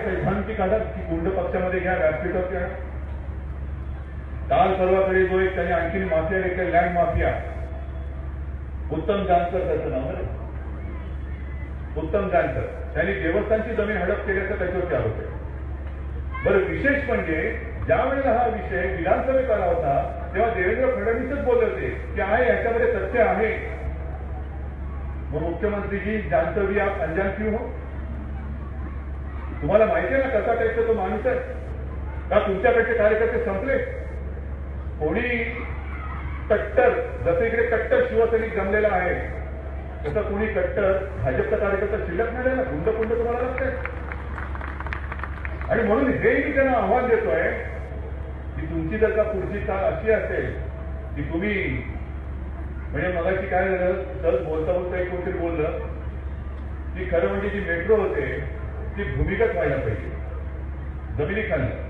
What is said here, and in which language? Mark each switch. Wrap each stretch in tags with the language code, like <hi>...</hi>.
<mr>सैद्धांतिक आधार की गुंड पक्षामध्ये घ्या, व्यासपीठावर घ्या. काल परवाकडे जो एक त्यांनी आणखी माफिया देखील लँड माफिया उत्तम जानकर त्याचं नाव आहे. उत्तम जानकर त्यांनी देवस्थानची जमीन हडप केल्याचा त्याच्यावरती आरोप आहे. बरं, विशेष म्हणजे ज्या वेळेला हा विषय विधानसभेत आला होता तेव्हा देवेंद्र फडणवीसच बोलले होते की आहे याच्यामध्ये तथ्य आहे. मग</mr> <hi>मुख्यमंत्रीजी जानकर भी आप अनजान क्यों हो.</hi> <mr>तुम्हाला माहिती आहे ना कसा टाईपचा तो माणूस आहे का. तुमच्याकडचे कार्यकर्ते संपले. कोणी कट्टर, जसं इकडे कट्टर शिवसैनिक जमलेला आहे तसं कोणी कट्टर भाजपचा कार्यकर्ता शिल्लक नाही राहिला. गुंड तुम्हाला लागतंय. आणि म्हणून हेही मी त्यांना आव्हान देतोय की तुमची जर का पुढची चाल अशी असेल की तुम्ही म्हणजे मगाशी काय झालं, सहज बोलता बोलता एक कोणतरी बोललं की खरं म्हणजे जी मेट्रो होते ती भूमिगत व्हायला पाहिजे जमिनीखाली.</mr>